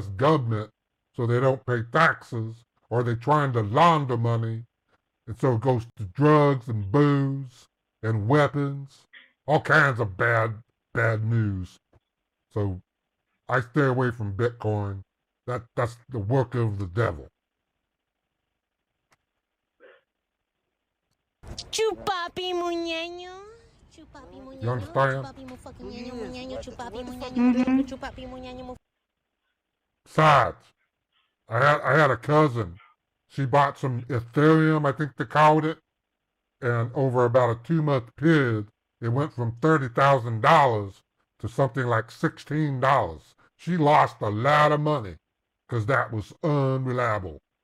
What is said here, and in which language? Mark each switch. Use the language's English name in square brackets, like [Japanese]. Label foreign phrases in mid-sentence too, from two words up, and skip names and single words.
[English] government so they don't pay taxes, or they're trying to launder money, and so it goes to drugs and booze and weapons, all kinds of bad news. So I stay away from Bitcoin. That's the work of the devil. Chupapi muñeño. Chupapi muñeño. You understand? Chupapi mu fucking ñeño muñeño. Chupapi muñeño. Mm-hmm. Chupapi muñeño mu. Besides, I had a cousin. She bought some Ethereum, I think they called it, and over about a 2-month period, it went from $30,000 to something like $16. She lost a lot of money because that was unreliable.